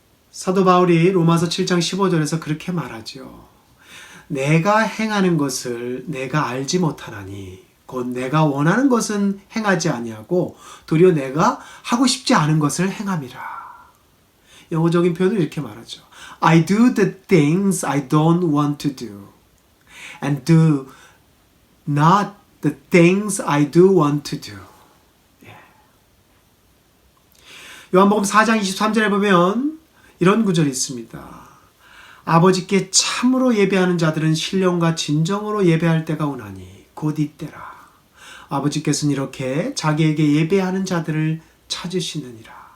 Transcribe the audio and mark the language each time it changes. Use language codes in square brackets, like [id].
[ko] 사도 바울이 로마서 7장 15절에서 그렇게 말하죠. 내가 행하는 것을 내가 알지 못하나니 곧 내가 원하는 것은 행하지 아니하고 도리어 내가 하고 싶지 않은 것을 행함이라. 영어적인 표현을 이렇게 말하죠. [en] I do the things I don't want to do and do not the things I do want to do. [ko] 요한복음 4장 23절에 보면 이런 구절이 있습니다. 아버지께 참으로 예배하는 자들은 신령과 진정으로 예배할 때가 오나니 곧 이때라. 아버지께서는 이렇게 자기에게 예배하는 자들을 찾으시느니라.